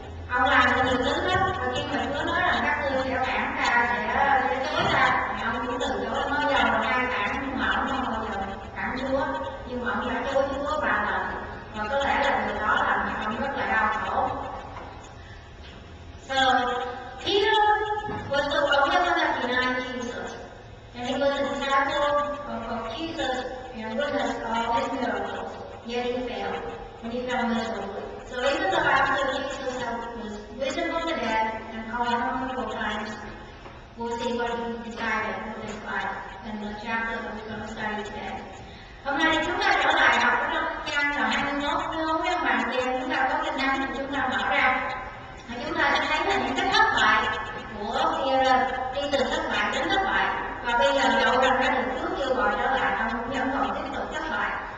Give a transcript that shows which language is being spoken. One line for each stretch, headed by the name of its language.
Vietnamese: Ông làm được nhiều thứ lắm, và khi mà Chúa nói rằng các ngươi sẽ cản ra, sẽ chối ra, thì ông cũng từ chối. Nói giờ là ai cản, nhưng mà ông không bao giờ cản Chúa, nhưng mà ông đã chối Chúa 3 lần, và có lẽ là điều đó làm cho ông rất là đau khổ.
English: So Peter was the only one that denied Jesus, and he was a disciple of Jesus and witnessed all his miracles, yet he failed, and he fell miserably. So even though after Jesus was risen from the dead and called him multiple times, we'll see what he decided with his life in the chapter that we're going to study today.
Vietnamese: Hôm nay chúng ta trở lại học trong trang là 21. Nếu các bạn kia chúng ta có kinh thánh thì chúng ta mở ra, và chúng ta sẽ thấy là những cái thất bại của Peter, đi từ thất bại đến thất bại, và bây giờ dẫu rằng đã được Chúa kêu gọi trở lại, ông cũng vẫn còn tiếp tục thất bại.